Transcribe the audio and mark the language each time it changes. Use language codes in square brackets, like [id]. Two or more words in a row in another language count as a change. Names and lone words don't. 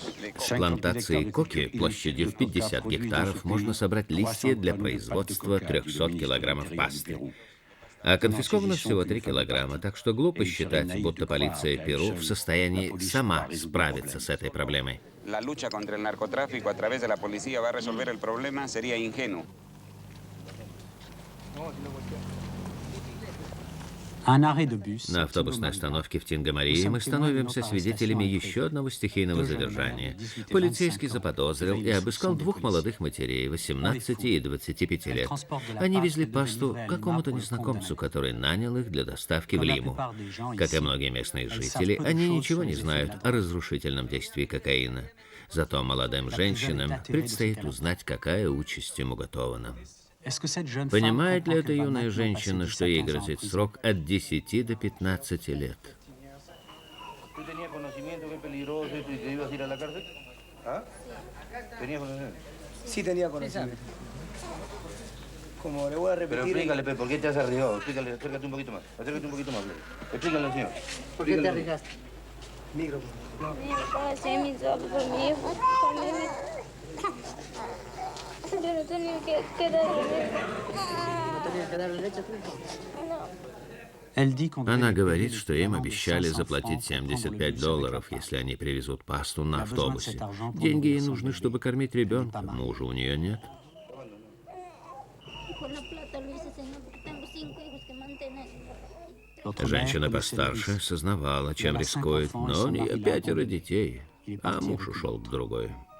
[ru] С плантации коки площадью в 50 гектаров можно собрать листья для производства 300 килограммов пасты. А конфисковано всего 3 килограмма, так что глупо считать, будто полиция Перу в состоянии сама справиться с этой проблемой. La lucha contra el narcotráfico a través de la policía va a resolver el problema sería ingenuo. На автобусной остановке в Тинго-Марии мы становимся свидетелями еще одного стихийного задержания. Полицейский заподозрил и обыскал 2 молодых матерей, 18 и 25 лет. Они везли пасту какому-то незнакомцу, который нанял их для доставки в Лиму. Как и многие местные жители, они ничего не знают о разрушительном действии кокаина. Зато молодым женщинам предстоит узнать, какая участь им уготована. Понимает ли эта юная женщина, что ей грозит срок от 10 до 15 лет? [es] Sí tenía conocimiento. Como le voy a repetir... Pero explícale, ¿por qué te has arriesgado? Explícale, acércate un poquito más. Acércate un poquito más. Explícale al señor. ¿Por qué te arriesgaste? Micro. Mi papá hacía mi solo por mi hijo. Yo no tenía que darle leche. ¿No tenías que darle leche a tu hijo? [ru] Она говорит, что им обещали заплатить $75, если они привезут пасту на автобусе. Деньги ей нужны, чтобы кормить ребенка. Мужа у нее нет. Женщина постарше сознавала, чем рискует, но у нее 5 детей, а муж ушел к другой.